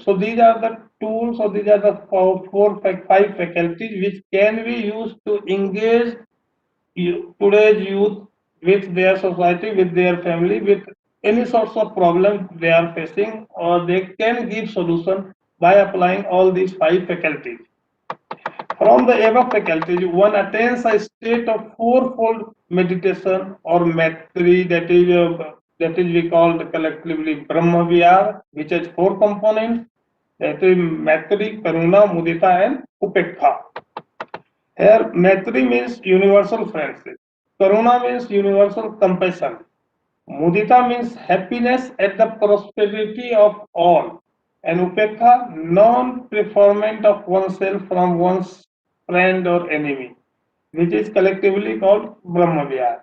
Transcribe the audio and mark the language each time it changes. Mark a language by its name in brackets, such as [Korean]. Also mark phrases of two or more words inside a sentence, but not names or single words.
[English] So these are the tools, or these are the five faculties which can be used to engage today's youth with their society, with their family, with any sorts of problem they are facing, or they can give solution by applying all these five faculties. From the above faculties, one attains a state of fourfold meditation or maitri, that is we called collectively Brahma Vihar, which has four components, that is [Pali] maitri, karuna, mudita, [English] and upekha. Here, maitri means universal friendship. Karuna means universal compassion. Mudita means happiness at the prosperity of all. And upekha, non-preferment of oneself from one's friend or enemy, which is collectively called Brahma Vihar.